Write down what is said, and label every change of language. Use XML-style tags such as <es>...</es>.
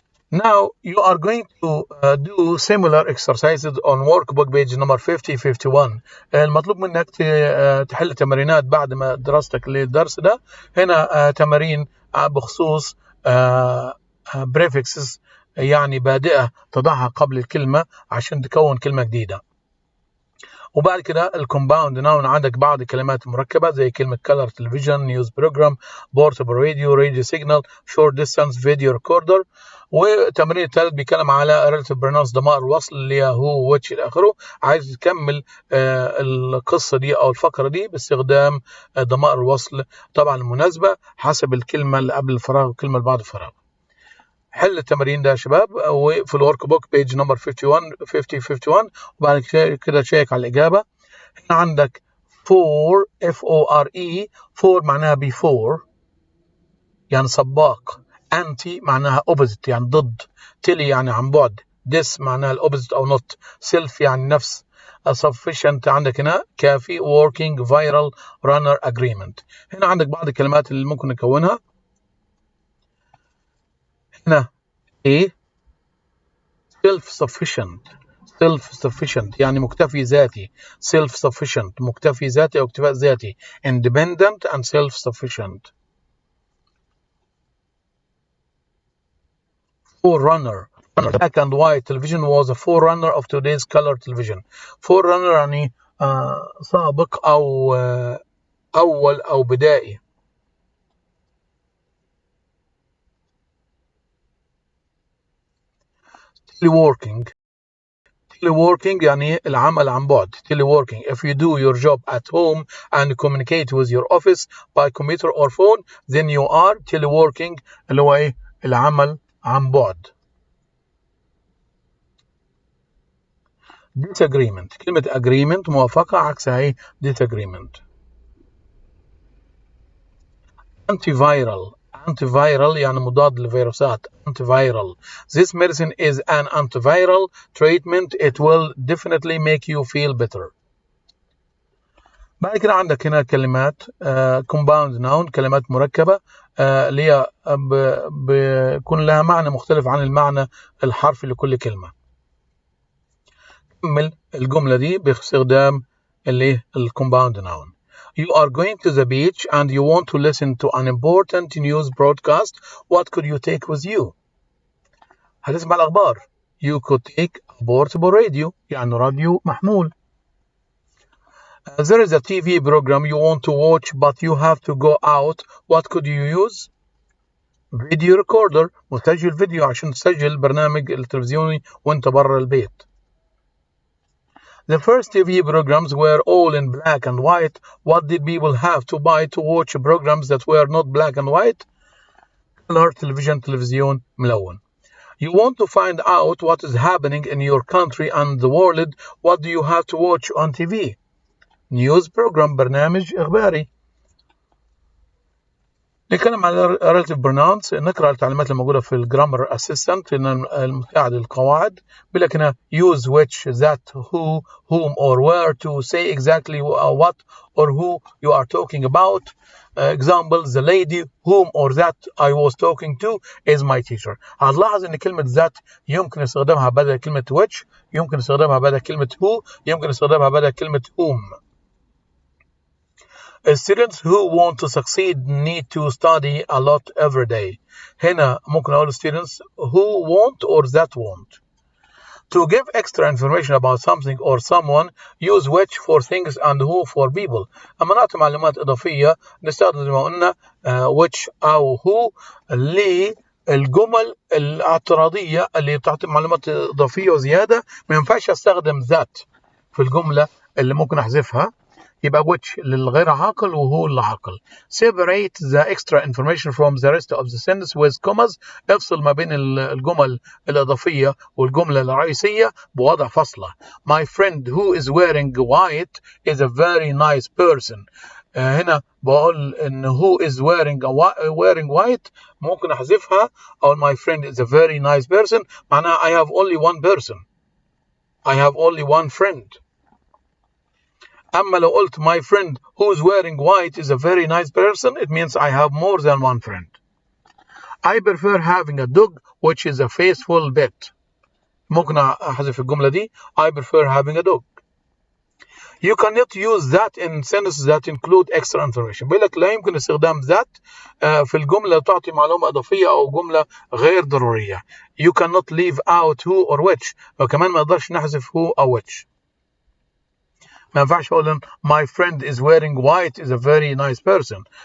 <en>Now you are going to do similar exercises on workbook page number 50-51.</en> <ar>المطلوب منك تحل تمرينات بعد ما دراستك للدرس ده. هنا تمارين بخصوص prefixes، يعني بادئة تضعها قبل الكلمة عشان تكون كلمة جديدة. وبعد كده الكومباوند ناون عندك بعض الكلمات مركبة زي كلمة</ar> <en>color television, news program, portable radio signal, short distance, video recorder.</en> <ar>والتمرين الثالث بيتكلم على relative pronouns، ضمائر الوصل اللي هي هو which إلى آخره. عايز تكمل القصة دي أو الفقرة دي باستخدام ضمائر الوصل طبعا المناسبة حسب الكلمة اللي قبل الفراغ والكلمة اللي بعد الفراغ. حل التمارين ده يا شباب وفي الورك بوك بيج نمبر 51 وبعد كده تشيك على الإجابة. هنا عندك for F-O-R-E. for معناها before يعني سباق. anti معناها opposite يعني ضد. tele يعني عن بعد. this معناها الopposite أو not. self يعني نفس. sufficient عندك هنا كافي.</ar> <en>working, viral, runner, agreement.</en> <ar>هنا عندك بعض الكلمات اللي ممكن نكونها. هنا A self-sufficient يعني مكتفي ذاتي. self-sufficient مكتفي ذاتي أو اكتفاء ذاتي.</ar> <en>independent and self-sufficient. forerunner. Black and white television was a forerunner of today's color television.</en> <ar>forerunner يعني سابق أو أول أو بدائي. teleworking يعني العمل عن بعد.</ar> <en>teleworking if you do your job at home and communicate with your office by computer or phone then you are teleworking</en> <ar>اللي هو ايه العمل عن بعد. disagreement كلمة agreement موافقة عكسها ايه disagreement. antiviral يعني مضاد للفيروسات.</ar> <en>antiviral this medicine is an antiviral treatment it will definitely make you feel better.</en> <ar>بعد كده عندك هنا كلمات compound noun كلمات مركبة اللي هي بيكون لها معنى مختلف عن المعنى الحرفي لكل كلمة. كمل الجملة دي باستخدام اللي compound noun.</ar> <en>You are going to the beach and you want to listen to an important news broadcast. What could you take with you?</en> <ar>هتسمع الأخبار.</ar> <en>You could take a portable radio</en> <ar>يعني راديو محمول.</ar> <en>There is a TV program you want to watch but you have to go out. What could you use?</en> <ar>Video recorder مسجل فيديو عشان تسجل برنامج التلفزيوني وانت برا البيت.</ar> <en>The first TV programs were all in black and white. What did people have to buy to watch programs that were not black and white? Color television</en> <ar>تلفزيون ملون.</ar> <en>You want to find out what is happening in your country and the world. What do you have to watch on TV? News program</en> <ar>برنامج إخباري. نتكلم على relative pronouns. نقرأ التعليمات الموجودة في الجرامر assistant المساعد للقواعد. بيقول لك هنا</ar> <en>use which, that, who, whom or where to say exactly what or who you are talking about. Example, the lady whom or that I was talking to is my teacher.</en> <ar>هتلاحظ ان كلمة that يمكن استخدامها بدل كلمة which، يمكن استخدامها بدل كلمة who، يمكن استخدامها بدل كلمة whom.</ar> <en>Students who want to succeed need to study a lot every day.</en> <ar>هنا ممكن أقول</ar> <en>students who want or that want. To give extra information about something or someone, use which for things and who for people.</en> <ar>أما نعطي معلومات إضافية نستخدم زي ما قلنا which أو who للجمل الاعتراضية اللي بتعطي معلومات إضافية وزيادة. ما ينفعش أستخدم that في الجملة اللي ممكن أحذفها. يبقى which للغير عاقل وهو العاقل.</ar> <en>Separate the extra information from the rest of the sentence with commas.</en> <ar>افصل ما بين الجمل الإضافية والجملة الرئيسية بوضع فاصلة.</ar> <en>My friend who is wearing white is a very nice person.</en> <ar>هنا بقول إن</ar> <en>who is wearing white</en> <ar>ممكن أحذفها.</ar> <en>أو my friend is a very nice person معناها I have only one person. I have only one friend. أما لو قلت my friend who is wearing white is a very nice person, it means I have more than one friend. I prefer having a dog which is a faithful pet.</en> <ar>ممكن أحذف الجملة دي.</ar> <en>I prefer having a dog. You cannot use that in sentences that include extra information.</en> <ar>بيقول لك لا يمكن استخدام that في الجملة تعطي معلومة إضافية أو جملة غير ضرورية.</ar> <en>You cannot leave out who or which.</en> <ar>وكمان ما نقدرش نحذف who أو which. ما ينفعش اقول</ar> <en>my friend is wearing white is a very nice person.</en>